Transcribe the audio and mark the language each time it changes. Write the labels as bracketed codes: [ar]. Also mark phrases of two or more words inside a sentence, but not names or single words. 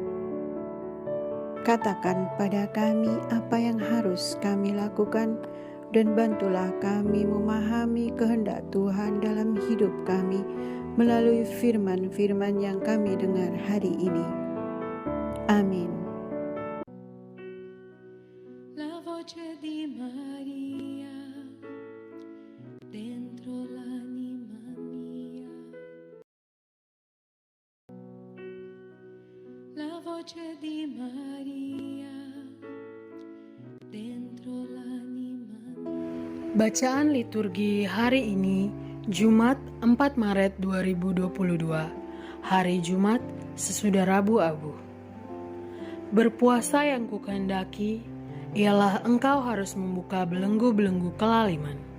[id] Katakan pada kami apa yang harus kami lakukan, dan bantulah kami memahami kehendak Tuhan dalam hidup kami melalui firman-firman yang kami dengar hari ini. Amin. [it] La voce di Maria dentro l'anima mia. La voce di Maria dentro l'anima mia. [id] Bacaan liturgi hari ini Jumat 4 Maret 2022. Hari Jumat sesudah Rabu Abu. Berpuasa yang kukehendaki ialah engkau harus membuka belenggu-belenggu kelaliman.